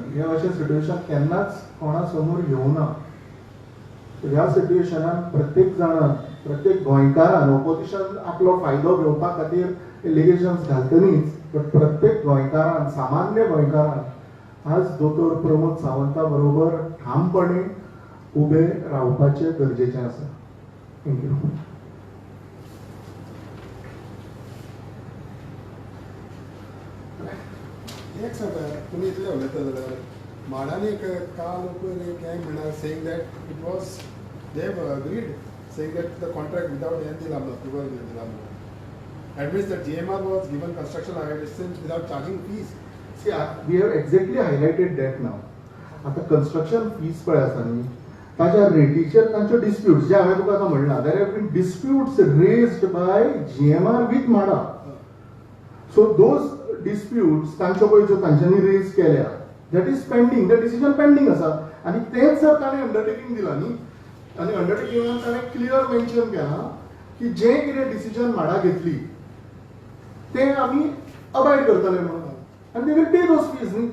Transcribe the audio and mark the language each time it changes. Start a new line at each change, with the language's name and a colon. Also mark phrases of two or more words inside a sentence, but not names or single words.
Konkani: हे अशें सिट्युएशन केन्नाच कोणा समोर येवं ना. ह्या सिट्युएशनान प्रत्येक जाणान प्रत्येक गोंयकारान ऑपोजिशन आपलो फायदो घेवपा खातीर एलिगेशन्स घालतलीच, बट प्रत्येक गोंयकारान सामान्य गोंयकारान आज दोतोर प्रमोद सावंता बरोबर ठामपणे उबे रावपाचें गरजेचें आसा.
English: Thank you.
Konkani: एक सांगा, तुम्ही इतले उलयता जाल्यार माडांनी काल एक हें म्हणल्यार
English: saying that it was they have agreed saying that the contract without
Konkani: हें दिला म्हणून अप्रुवल दिला म्हणून.
English: That means that GMR was given construction license without charging fees. See, we have exactly highlighted that now.
Konkani: आता
English: construction fees
Konkani: पळय आसा न्ही, ताच्या रेटीचेर तांच्यो डिस्प्यूट्स जे हांवें तुका आतां म्हणलां,
English: There have been disputes raised by GMR with
Konkani: माडा.
English: So those disputes
Konkani: तांच्यो पळय ज्यो तांच्यांनी रेज केल्या,
English: that is pending, the decision pending आसा.
Konkani: आनी तेच जर ताणें अंडरटेकिंग दिला न्ही, आनी अंडरटेकिंगान ताणें
English: clear mention
Konkani: केलां की जें कितें डिसिजन माडा घेतली ते आमी अबायड करतले म्हणून, आनी
English: they will pay those fees
Konkani: न्ही.